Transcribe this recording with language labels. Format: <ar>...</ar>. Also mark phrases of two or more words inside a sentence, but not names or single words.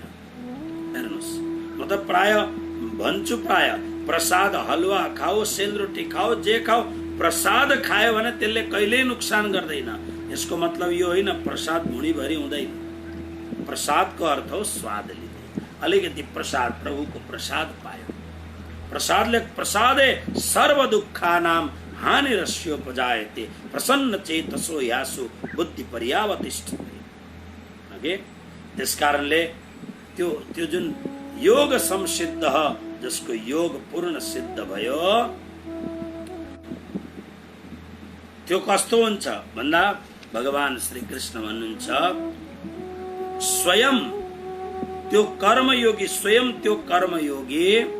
<ne>हेर्नुहोस्, म त प्राय भन्छु, प्राय प्रसाद हलुवा खाओ, सेलरोटी खाओ, जे खाओ, प्रसाद खायो भने त्यसले कहिल्यै नोक्सान गर्दैन। यसको मतलब यो होइन प्रसाद भुँडीभरि हुँदैन। प्रसादको अर्थ हो स्वाद लिने। अलिकति प्रसाद, प्रभुको प्रसाद पायो।</ne> <sa>प्रसादले प्रसादे सर्व दुःखानां हानिरस्योपजायते, प्रसन्न चेतसो यासु बुद्धि पर्यावतिष्ठते।</sa> <ne>त्यसकारणले त्यो जुन योग संसिद्ध, जसको योग पूर्ण सिद्ध भयो, त्यो कस्तो हुन्छ भन्दा भगवान श्री कृष्ण भन्नुहुन्छ, स्वयं त्यो कर्मयोगी स्वयं त्यो कर्मयोगी</ne>